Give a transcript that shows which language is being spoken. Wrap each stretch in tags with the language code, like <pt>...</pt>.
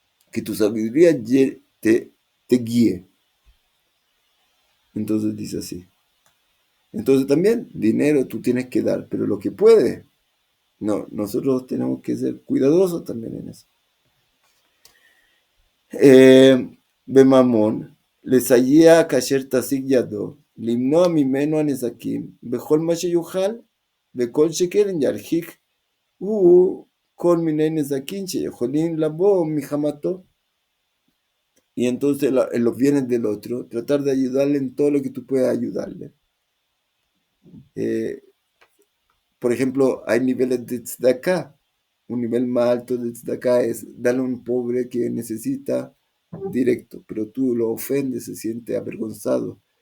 <es>Que tu sabiduría te guíe. Entonces dice así. Entonces también, dinero tú tienes que dar, pero lo que puedes. No, nosotros tenemos que ser cuidadosos también en eso. Bemamón,</es> <he>לסייע כאשר תשיג ידו, למנוע ממנו הנזקים, בכל מה שיוכל, וכל שכן ירחיק הוא כל מיני נזקים שיכולים לבוא מחמתו.</he> <es>Y entonces en los bienes del otro, tratar de ayudarle en todo lo que tú puedas ayudarle. Por ejemplo, hay niveles de tzedakah. Un nivel más alto de tzedakah es darle a un pobre que necesita directo, pero tú lo ofendes, se siente avergonzado.</es>